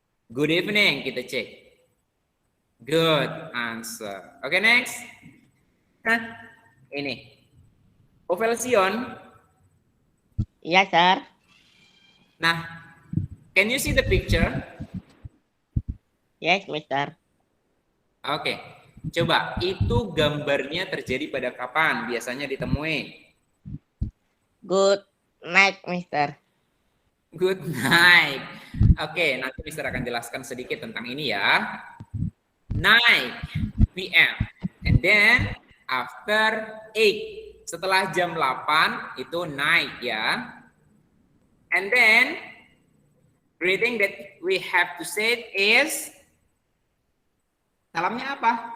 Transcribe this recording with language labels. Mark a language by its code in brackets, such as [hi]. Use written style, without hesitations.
[en] Good evening, [id] kita cek. [en] Good answer. Oke, next. [id] Nah, ini. Ovelsion. [en] Yes, sir. Nah, can you see the picture? Yes, Mister. Oke. [id] Coba, itu gambarnya terjadi pada kapan? Biasanya ditemui. [en] Good night, Mister. Good night. [id] Oke, nanti Mister akan jelaskan sedikit tentang ini ya. [en] 9 PM. And then after 8. [id] Setelah jam 8 itu night ya. [en] And then greeting that we have to say is [id] salamnya apa?